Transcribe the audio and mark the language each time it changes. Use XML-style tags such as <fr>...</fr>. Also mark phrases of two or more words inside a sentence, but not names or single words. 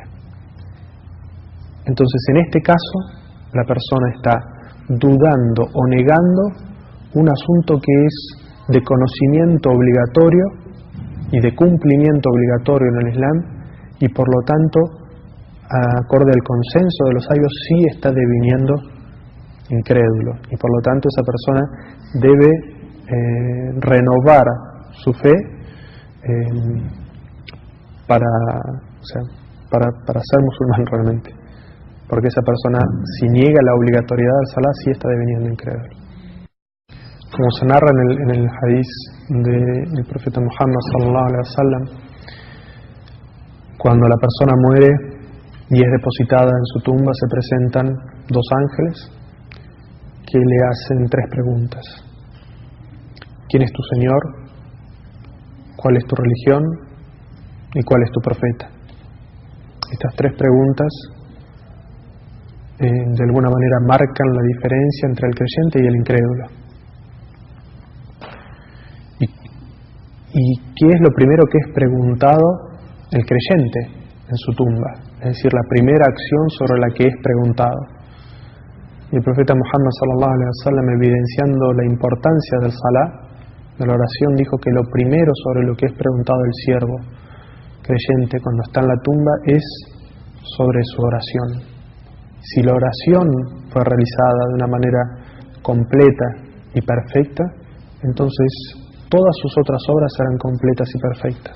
<es>Entonces, en este caso, la persona está dudando o negando un asunto que es de conocimiento obligatorio y de cumplimiento obligatorio en el Islam, y por lo tanto acorde al consenso de los sabios, sí está deviniendo incrédulo, y por lo tanto esa persona debe renovar su fe para ser musulmán realmente, porque esa persona, si niega la obligatoriedad del salah, sí está deviniendo incrédulo. Como se narra en el hadís del profeta Muhammad</es> <ar>صلى الله عليه وسلم,</ar> <es>cuando la persona muere y es depositada en su tumba, se presentan dos ángeles que le hacen tres preguntas: ¿quién es tu Señor? ¿Cuál es tu religión? ¿Y cuál es tu profeta? Estas tres preguntas de alguna manera marcan la diferencia entre el creyente y el incrédulo. ¿Y qué es lo primero que es preguntado el creyente en su tumba? Es decir, la primera acción sobre la que es preguntado. Y el profeta Muhammad</es> <ar>صلى الله عليه وسلم,</ar> <es>evidenciando la importancia del salah, de la oración, dijo que lo primero sobre lo que es preguntado el siervo creyente cuando está en la tumba es sobre su oración. Si la oración fue realizada de una manera completa y perfecta, entonces todas sus otras obras serán completas y perfectas.</es>